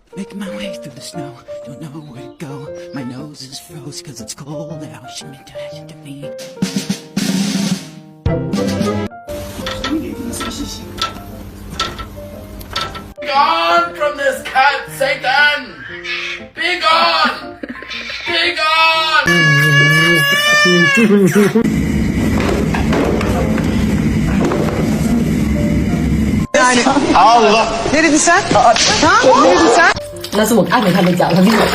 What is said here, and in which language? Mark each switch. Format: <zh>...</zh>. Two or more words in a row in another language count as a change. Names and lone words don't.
<en>Making my way through the snow, don't know where to go. My nose is froze cause it's cold out. Be gone from this cat, Satan! Be gone! Be gone! Allah!</en> <tr>Ne dedin sen? Ha? Ne dedin sen?</tr> <zh>那是我看着他们讲的。</zh>